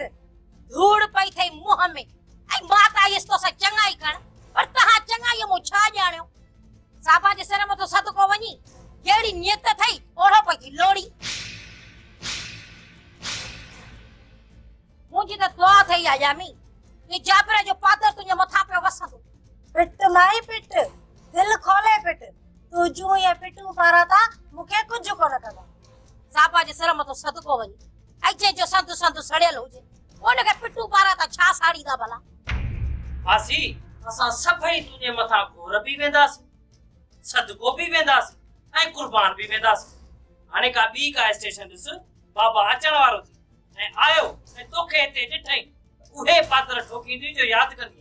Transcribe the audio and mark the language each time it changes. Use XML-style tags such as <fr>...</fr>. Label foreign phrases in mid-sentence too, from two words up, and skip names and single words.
<sd>धूड़ पई थई मुंह में ऐं मां त आयसि तोसां चङाई करण पर तव्हां चङाईअ मूं छा ॼाणियो साहबा जे सिर मथां सदको वञी जहिड़ी नियत थई ओढ़ो पई थी लोड़ी मुंहिंजी त दुआ थई आहे ॼामी कि जाबिर जो पादर तुंहिंजे मथां पियो वसंदो पिट माई पिट दिल खोले पिट तू जूं ये पिटू पारा था मूंखे कुझु कोन कंदा साहबा जे सिर मथां सदको वञी ऐं जंहिंजो संत संत सड़ियल हुजे उनखे पिटू पारा त छा साड़ींदा भला फासी असां सभई तुंहिंजे मथां घोर बि वेंदासीं सदको बि वेंदासीं ऐं कुर्बान बि वेंदासीं हाणे का ॿी का स्टेशन ॾिस बाबा अचण वारो थी ऐं आयो ऐं तोखे हिते ॾिठई उहे पादर ठोकींदी जो यादि कंदी</sd>